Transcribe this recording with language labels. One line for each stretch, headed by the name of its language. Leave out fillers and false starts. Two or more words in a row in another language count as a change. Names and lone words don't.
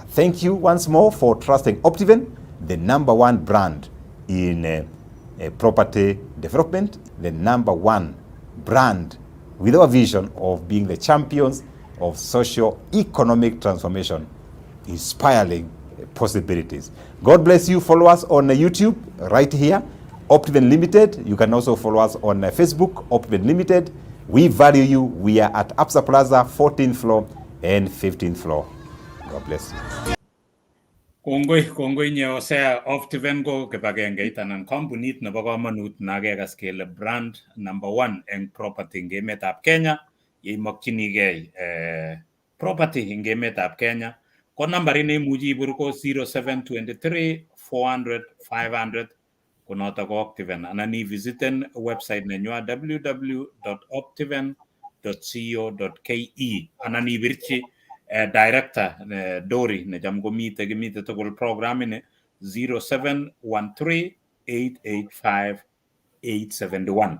English: Thank you once more for trusting Optiven, the #1 brand in property development, the #1 brand with our vision of being the champions of socio-economic transformation, inspiring possibilities. God bless you. Follow us on YouTube right here, Optiven Limited. You can also follow us on Facebook, Optiven Limited. We value you. We are at Absa Plaza, 14th floor and 15th floor. God bless you.
Kalenjin: Kongoi nye Hosea Optiven ko kibagengeit anan kampunit nebo kamanut nakekas kele brand #1 eng property eng emetab Kenya. Yeimokchinigei property eng emetab Kenya, ko nambarit neimuchi ibir ko 0723 400 500, ko notok ko Optiven, anan ivisiten website nenywa www.optiven.co.ke, anan ibirchi director Dori nejam komite kimite tugul program ini 0713 885 871.